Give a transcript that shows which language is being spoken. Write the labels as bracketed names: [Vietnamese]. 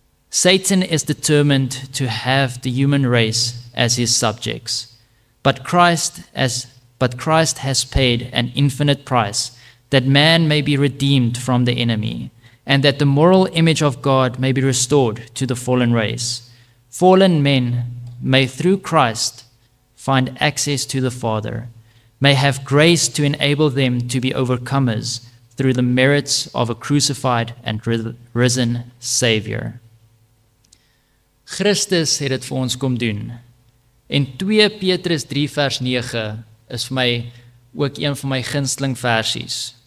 [English] Satan is determined to have the human race as his subjects, but Christ has paid an infinite price that man may be redeemed from the enemy, and that the moral image of God may be restored to the fallen race. Fallen men may through Christ find access to the Father, may have grace to enable them to be overcomers through the merits of a crucified and risen Savior. [Afrikaans] Christus het dit vir ons kom doen. En 2 Petrus 3 vers 9 is vir my ook een van my gunsteling versies.